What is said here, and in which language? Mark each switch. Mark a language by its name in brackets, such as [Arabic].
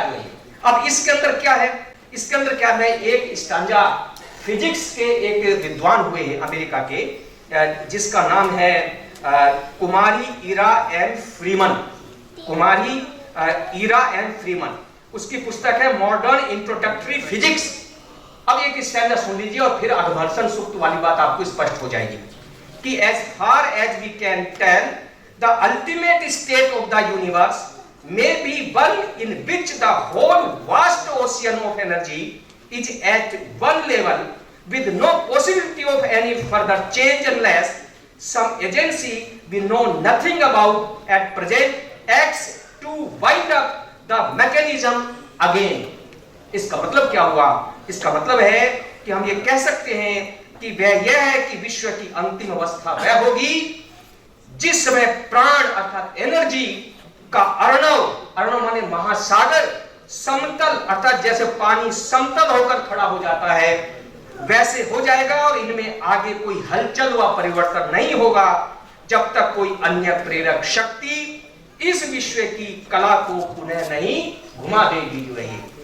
[Hindi] जो है अब इसके अंदर क्या है, इसके अंदर क्या है, एक स्टांजा फिजिक्स के एक विद्वान हुए अमेरिका के, जिसका नाम है कुमारी इरा एन फ्रीमन, कुमारी इरा एन फ्रीमन। उसकी पुस्तक है मॉडर्न इंट्रोडक्टरी फिजिक्स। अब एक स्टैंडर्ड सुन लीजिए और फिर अघमर्षण सूक्त वाली बात आपको स्पष्ट हो जाएगी। [English] कि as far as we can tell, the ultimate state of the universe may be one in which the whole vast ocean of energy is at one level with no possibility of any further change unless some agency we know nothing about at present acts to wind up the mechanism again. [Hindi] इसका मतलब क्या हुआ? इसका मतलब है कि हम ये कह सकते हैं कि वह यह है कि विश्व की अंतिम अवस्था वह होगी जिस समय प्राण अर्थात एनर्जी का अर्णव माने महासागर समतल अर्थात जैसे पानी समतल होकर खड़ा हो जाता है वैसे हो जाएगा और इनमें आगे कोई हलचल व परिवर्तन नहीं होगा जब तक कोई अन्य प्रेरक शक्ति इस विश्व की कला को पुनः नहीं घुमा देगी रही।